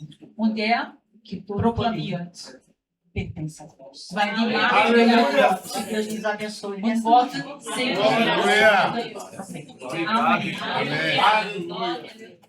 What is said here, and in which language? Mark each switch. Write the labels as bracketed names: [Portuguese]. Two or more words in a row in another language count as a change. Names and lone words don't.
[German] Und [Portuguese] que todo poder [German] proklamiert, [Portuguese] pertence a Deus. [German] weil die Macht [Portuguese] Aleluia. Que Deus nos abençoe [German] und [Portuguese] nessa [German] Worte [Portuguese] manhã. [German] segnen. [Portuguese] Aleluia. [German] Amen. [Portuguese] Amém.